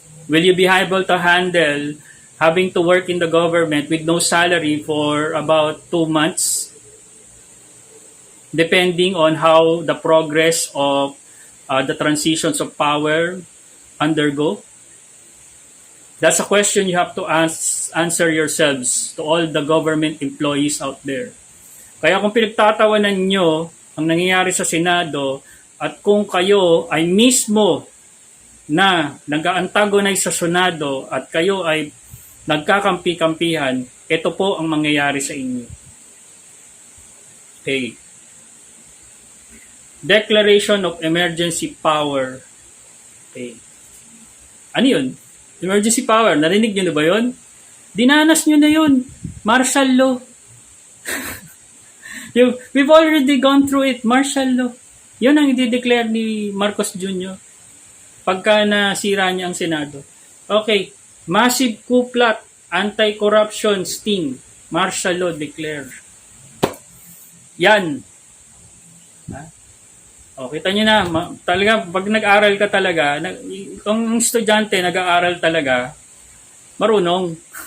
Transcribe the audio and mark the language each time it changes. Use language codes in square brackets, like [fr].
[en] Will you be able to handle having to work in the government with no salary for about 2 months? Depending on how the progress of the transitions of power undergo? That's a question you have to answer yourselves to all the government employees out there. [tl] Kaya kung pinagtatawanan nyo ang nangyayari sa Senado at kung kayo ay mismo na nag-antagonize sa Senado at kayo ay nagkakampi-kampihan, ito po ang mangyayari sa inyo. Okay. [en] Declaration of Emergency Power. [tl] Okay. Ano yun? Emergency power. Narinig nyo na ba yun? Dinanas nyo na yun. Martial law. [en] We've already gone through it. [tl] Martial law. Yun ang i-declare ni Marcos Jr. pagka nasira niya ang Senado. [en] Okay. Massive coup plot. Anti-corruption sting. Martial law declared. Yan. [tl] Kita nyo na, talaga, pag nag-aral ka talaga, kung estudyante nag-aaral talaga, marunong.